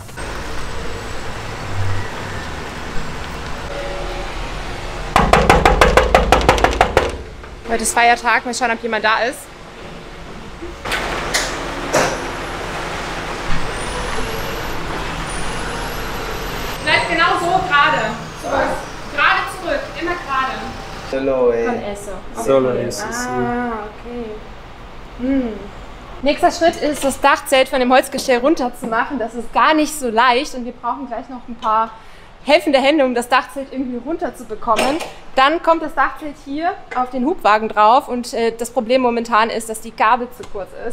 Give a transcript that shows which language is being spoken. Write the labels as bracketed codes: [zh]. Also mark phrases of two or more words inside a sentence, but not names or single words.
[de] Heute ist Feiertag, mal schauen, ob jemand da ist. Bleibt genau so gerade. Zurück. Gerade zurück, immer gerade. [es] Solo, Con eso. Okay. Solo eso, okay. [de] Nächster Schritt ist, das Dachzelt von dem Holzgestell runterzumachen. Das ist gar nicht so leicht und wir brauchen gleich noch ein paar helfende Hände, um das Dachzelt irgendwie runterzubekommen. Dann kommt das Dachzelt hier auf den Hubwagen drauf und das Problem momentan ist, dass die Gabel zu kurz ist.